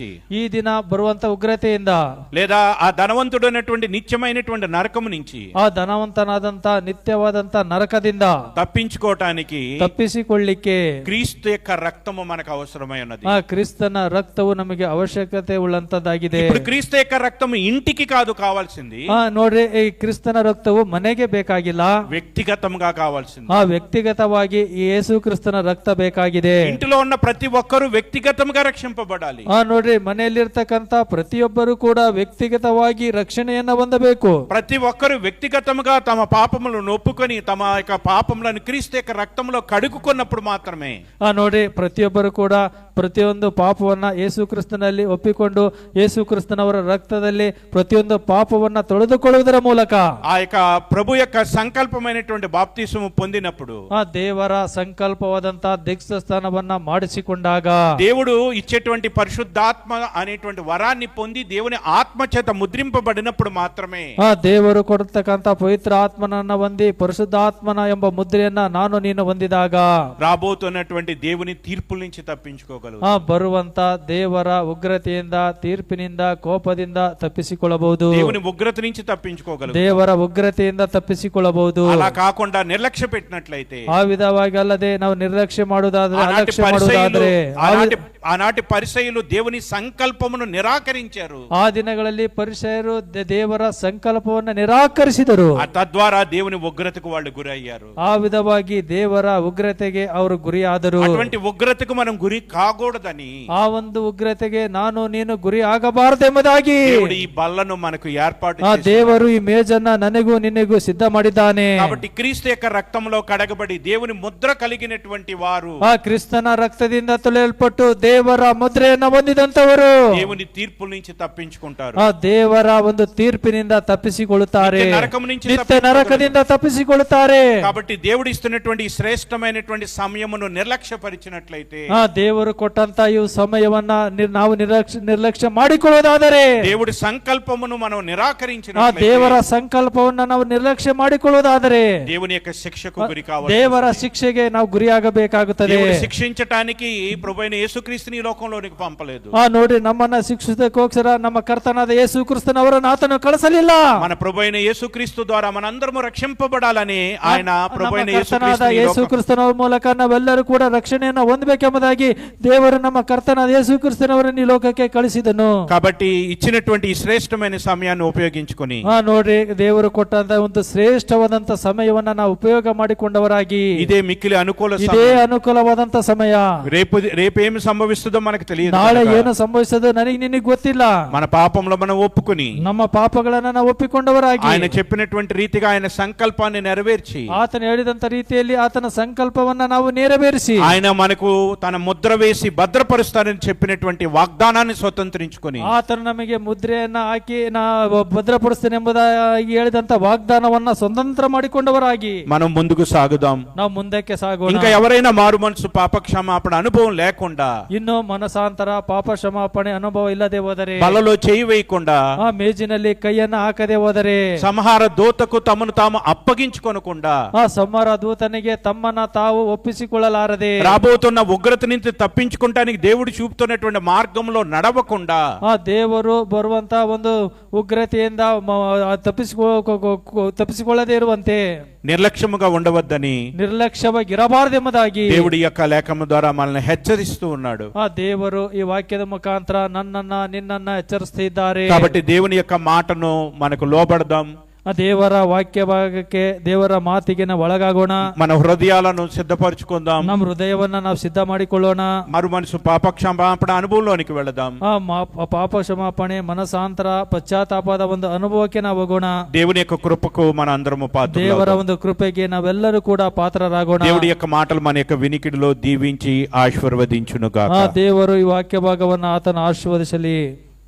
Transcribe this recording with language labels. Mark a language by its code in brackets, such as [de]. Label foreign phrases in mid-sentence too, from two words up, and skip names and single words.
[kn] ఈ ದಿನ ಬರುವಂತ ಉಗ್ರತೆಯಿಂದ, [te] లేదా ఆ ధనవంతుడైనటువంటి నిత్యమైనటువంటి నరకము నుంచి, [kn] ಆ ಧನವಂತನಾದಂತ ನಿತ್ಯವಾದಂತ ನರಕದಿಂದ ತಪ್ಪಿಸಿಕೊಳ್ಳಿಕ್ಕೆ [te] ಕ್ರಿಸ್ತ యొక్క రక్తము మనకు అవసరమై ఉన్నది. [kn] ಆ ಕ್ರಿಸ್ತನ ರಕ್ತವು ನಮಗೆ ಅವಶ್ಯಕತೆ ಉಳ್ಳಂತದ್ದಾಗಿದೆ. [te] ఇప్పుడు క్రీస్తు యొక్క రక్తము ఇంటికి కాదు కావాల్సింది. [kn] ನೋಡ್ರಿ, ಈ ಕ್ರಿಸ್ತನ ರಕ್ತವು ಮನೆಗೆ ಬೇಕಾಗಿಲ್ಲ, [te] వ్యక్తిగతంగా కావాల్సింది. [kn] ವ್ಯಕ್ತಿಗತವಾಗಿ ಯೇಸು ಕ್ರಿಸ್ತನ ರಕ್ತ ಬೇಕಾಗಿದೆ. [te] ఇంటిలో ఉన్న ప్రతి ఒక్కరూ వ్యక్తిగతంగా రక్షింపబడాలి. [kn] ನೋಡ್ರಿ, ಮನೆಯಲ್ಲಿರ್ತಕ್ಕಂತ ಪ್ರತಿಯೊಬ್ಬರು ಕೂಡ ವ್ಯಕ್ತಿಗತವಾಗಿ ರಕ್ಷಣೆಯನ್ನ ಹೊಂದಬೇಕು. [te] ప్రతి ఒక్కరు వ్యక్తిగతంగా తమ పాపములను ఒప్పుకొని తమ యొక్క పాపములను క్రీస్తు యొక్క రక్తంలో కడుక్కున్నప్పుడు మాత్రమే. [kn] ನೋಡ್ರಿ, ಪ್ರತಿಯೊಬ್ಬರು ಕೂಡ ಪ್ರತಿಯೊಂದು ಪಾಪವನ್ನ ಯೇಸು ಕ್ರಿಸ್ತನಲ್ಲಿ ಒಪ್ಪಿಕೊಂಡು ಯೇಸು ಕ್ರಿಸ್ತನವರ ರಕ್ತದಲ್ಲಿ ಪ್ರತಿಯೊಂದು ಪಾಪವನ್ನ ತೊಳೆದುಕೊಳ್ಳುವುದರ ಮೂಲಕ [te] ಆ యొక్క ప్రభు యొక్క సంకల్పమైనటువంటి బాప్తిసము పొందినప్పుడు, [kn] ಆ ದೇವರ ಸಂಕಲ್ಪವಾದಂತ ದೀಕ್ಷಾಸ್ನಾನವನ್ನ ಮಾಡಿಸಿಕೊಂಡಾಗ, [te] దేవుడు ఇచ్చేటువంటి పరిశుద్ధాత్మ అనేటువంటి వరాన్ని పొంది దేవుని ఆత్మ చేత ముద్రింపబడినప్పుడు మాత్రమే, [kn] ಆ ದೇವರು ಕೊಡತಕ್ಕಂತ ಪವಿತ್ರ ಆತ್ಮನನ್ನ ಹೊಂದಿ ಪರಿಶುದ್ಧಾತ್ಮನ ಎಂಬ ಮುದ್ರೆಯನ್ನ ನಾನು ನೀನು ಹೊಂದಿದಾಗ [te] రాబోతున్నటువంటి దేవుని తీర్పుల నుంచి తప్పించుకోగలరు. [kn] ಬರುವಂತ ದೇವರ ಉಗ್ರತೆಯಿಂದ, ತೀರ್ಪಿನಿಂದ, ಕೋಪದಿಂದ ತಪ್ಪಿಸಿಕೊಳ್ಳಬಹುದು. [te] దేవుని ఉగ్రత నుంచి తప్పించుకోగలరు. [kn] ದೇವರ ಉಗ್ರತೆಯಿಂದ ತಪ್ಪಿಸಿಕೊಳ್ಳಬಹುದು. [te] అలా కాకుండా నిర్లక్ష్య పెట్టినట్లయితే, [kn] ಆ ವಿಧವಾಗಿ ಅಲ್ಲದೆ ನಾವು ನಿರ್ಲಕ್ಷ್ಯ ಮಾಡುವುದಾದ್ರೆ, ಅಲಕ್ಷ್ಯ ಮಾಡುವುದಾದ್ರೆ, [te] ఆనాటి పరిసయ్యులు దేవుని సంకల్పమును నిరాకరించారు. [kn] ಆ ದಿನಗಳಲ್ಲಿ ಪರಿಸಯರು ದೇವರ ಸಂಕಲ್ಪವನ್ನು ನಿರಾಕರಿಸಿದರು. [te] తద్వారా దేవుని ఉగ్రతకు వాళ్ళు గురయ్యారు. [kn] ಆ ವಿಧವಾಗಿ ದೇವರ ಉಗ್ರತೆಗೆ ಅವರು ಗುರಿಯಾದರು. [te] అటువంటి ఉగ్రతకు మనం గురి కాకూడదని, [kn] ಆ ಒಂದು ಉಗ್ರತೆಗೆ ನಾನು ನೀನು ಗುರಿ ಆಗಬಾರದೆಂಬುದಾಗಿ [te] దేవుడు ಈ బల్లను మనకు ఏర్పాటు చేశాడు. [kn] ದೇವರು ಈ ಮೇಜನ್ನ ನನಗೂ ನಿನಗೂ ಸಿದ್ಧ ಮಾಡಿದ್ದಾನೆ. [te] కాబట్టి క్రీస్తు యొక్క రక్తంలో కడగబడి దేవుని ముద్ర కలిగినటువంటి వారు, [kn] ಆ ಕ್ರಿಸ್ತನ ರಕ್ತದಿಂದ ತೊಳೆಯಲ್ಪಟ್ಟು ದೇವರ ಮುದ್ರೆಯನ್ನ ಹೊಂದಿದಂತವರು [te] దేవుని తీర్పుల నుంచి తప్పించుకుంటారు. [kn] ಆ ದೇವರ ಒಂದು ತೀರ್ಪಿನಿಂದ ತಪ್ಪಿಸಿಕೊಳ್ಳುತ್ತಾರೆ, ನಿತ್ಯ ನರಕದಿಂದ ತಪ್ಪಿಸಿಕೊಳ್ಳುತ್ತಾರೆ. [te] కాబట్టి దేవుడు ఇస్తున్నటువంటి శ్రేష్టమైనటువంటి సమయమును నిర్లక్ష్యపరిచినట్లయితే, [kn] ಆ ದೇವರು ಕೊಟ್ಟಂತ ಈ ಸಮಯವನ್ನ ನಾವು ನಿರ್ಲಕ್ಷ್ಯ ಮಾಡಿಕೊಳ್ಳುವುದಾದರೆ, [te] దేవుడి సంకల్పమును మనం [kn] ಆ [te] నిరాకరించినట్లయితే, [kn] ದೇವರ ಸಂಕಲ್ಪವನ್ನ ನಾವು ನಿರ್ಲಕ್ಷ್ಯ ಮಾಡಿಕೊಳ್ಳುವುದಾದರೆ [te] దేవుని యొక్క శిక్షకు గురి కావాలి. [kn] ದೇವರ ಶಿಕ್ಷೆಗೆ ನಾವು ಗುರಿಯಾಗಬೇಕಾಗುತ್ತದೆ. [te] దేవుడు శిక్షించటానికి ప్రభువైన యేసుక్రీస్తుని ఈ లోకంలోనికి పంపలేదు. [kn] ನೋಡ್ರಿ, ನಮ್ಮನ್ನ ಶಿಕ್ಷಿಸಕ್ಕೋಸ್ಕರ ನಮ್ಮ ಕರ್ತನಾದ ಯೇಸು ಕ್ರಿಸ್ತನವರನ್ನು ಆತನು ಕಳಿಸಲಿಲ್ಲ. [te] మన ప్రభువైన యేసుక్రీస్తు ద్వారా మనందరము రక్షింపబడాలని ఆయన ప్రభువైన [kn] ಯೇಸು ಕ್ರಿಸ್ತನವರ ಮೂಲಕ ನಾವೆಲ್ಲರೂ ಕೂಡ ರಕ್ಷಣೆಯನ್ನು ಹೊಂದಬೇಕೆಂಬುದಾಗಿ ದೇವರು ನಮ್ಮ ಕರ್ತನಾದ ಯೇಸು ಕ್ರಿಸ್ತನವರನ್ನು ಈ ಲೋಕಕ್ಕೆ ಕಳಿಸಿದನು. [te] కాబట్టి ఇచ్చినటువంటి ఈ శ్రేష్టమైన సమయాన్ని ఉపయోగించుకొని, [kn] ನೋಡ್ರಿ, ದೇವರು ಕೊಟ್ಟಂತ ಒಂದು ಶ್ರೇಷ್ಠವಾದಂತ ಸಮಯವನ್ನ ನಾವು ಉಪಯೋಗ ಮಾಡಿಕೊಂಡವರಾಗಿ, [te] ఇదే మిక్కిలి అనుకూల [kn] ಇದೇ ಅನುಕೂಲವಾದಂತ ಸಮಯ. [te] రేపేమి సంభవిస్తుందో మనకు తెలియదు. [kn] ನಾಳೆ ಏನು ಸಂಭವಿಸೋದು ನನಗೆ ನಿನಗೆ ಗೊತ್ತಿಲ್ಲ. [te] మన పాపంలో మనం ఒప్పుకొని [kn] ನಮ್ಮ ಪಾಪಗಳನ್ನ ನಾವು ಒಪ್ಪಿಕೊಂಡವರಾಗಿ, [te] ఆయన చెప్పినటువంటి రీతిగా ఆయన సంకల్పాన్ని నెరవేర్చి, [kn] ಆತನು ಹೇಳಿದಂತ ರೀತಿಯಲ್ಲಿ ಆತನ ಸಂಕಲ್ಪವನ್ನ ನಾವು ನೆರವೇರಿಸಿ, [te] ఆయన మనకు తన ముద్ర వేసి భద్రపరుస్తానని చెప్పినటువంటి వాగ్దానాన్ని స్వతంత్రించుకొని, [kn] ಆತನು ನಮಗೆ ಮುದ್ರೆಯನ್ನ ಹಾಕಿ ಭದ್ರಪಡಿಸ್ತೇನೆ ಎಂಬುದಾಗಿ ಹೇಳಿದಂತ ವಾಗ್ದಾನವನ್ನ ಸ್ವತಂತ್ರ ಮಾಡಿಕೊಂಡವರಾಗಿ [te] మనం ముందుకు సాగుదాం. [kn] ನಾವು ಮುಂದಕ್ಕೆ ಸಾಗೋಣ. [te] ఇంకా ఎవరైనా మారు మనసు పాప క్షమాపణ అనుభవం లేకుండా, [kn] ಇನ್ನು ಮನಸಾಂತರ ಪಾಪ ಕ್ಷಮಾಪಣೆ ಅನುಭವ ಇಲ್ಲದೆ ಹೋದರೆ, [te] బలలో చేయి వేయకుండా, [kn] ಆ ಮೇಜಿನಲ್ಲಿ ಕೈಯನ್ನ ಹಾಕದೆ ಹೋದರೆ, [te] సంహార దూతకు తమను తాము అప్పగించుకొనకుండా, [kn] ಆ ಸಂಹಾರ ದೂತನಿಗೆ ತಮ್ಮನ್ನ ತಾವು ಒಪ್ಪಿಸಿಕೊಳ್ಳಲಾರದೆ, [te] రాబోతున్న ఉగ్రత నుంచి తప్పించుకుంటానికి దేవుడు చూపుతున్నటువంటి మార్గంలో నడవకుండా, [kn] ಆ ದೇವರು ಬರುವಂತ ಒಂದು ಉಗ್ರತೆಯಿಂದ ತಪ್ಪಿಸಿಕೊಳ್ಳದೆ ಇರುವಂತೆ [te] నిర్లక్ష్యముగా ఉండవద్దని [kn] ನಿರ್ಲಕ್ಷ್ಯವಾಗಿರಬಾರದೆಂಬುದಾಗಿ [te] దేవుడి యొక్క లేఖము ద్వారా మనల్ని హెచ్చరిస్తూ ఉన్నాడు. [kn] ಆ ದೇವರು ಈ ವಾಕ್ಯದ ಮುಖಾಂತರ ನನ್ನನ್ನ ನಿನ್ನನ್ನ ಎಚ್ಚರಿಸ್ತಿದ್ದಾರೆ. [te] కాబట్టి దేవుని యొక్క మాటను మనకు లోబడదాం. [kn] ಆ ದೇವರ ವಾಕ್ಯ ಭಾಗಕ್ಕೆ, ದೇವರ ಮಾತಿಗೆ ನಾವು ಒಳಗಾಗೋಣ. [te] మన హృదయాలను సిద్ధపరచుకుందాం. [kn] ನಮ್ಮ ಹೃದಯವನ್ನ ನಾವು ಸಿದ್ಧ ಮಾಡಿಕೊಳ್ಳೋಣ. [te] మారు మనసు పాప క్షమాపణ అనుభవంలోనికి వెళదాం. [kn] ಪಾಪ ಕ್ಷಮಾಪಣೆ, ಮನಸಾಂತರ, ಪಶ್ಚಾತ್ತಾಪದ ಒಂದು ಅನುಭವಕ್ಕೆ ನಾವು ಹೋಗೋಣ. [te] దేవుని యొక్క కృపకు మన అందరము పాత్రలవుదాం. [kn] ದೇವರ ಒಂದು ಕೃಪೆಗೆ ನಾವೆಲ್ಲರೂ ಕೂಡ ಪಾತ್ರರಾಗೋಣ. [te] దేవుడి యొక్క మాటలు మన యొక్క వినికిడిలో దీవించి ఆశీర్వదించును గాక. [kn] ದೇವರು ಈ ವಾಕ್ಯ ಭಾಗವನ್ನು ಆತನ ಆಶೀರ್ವದಿಸಲಿ.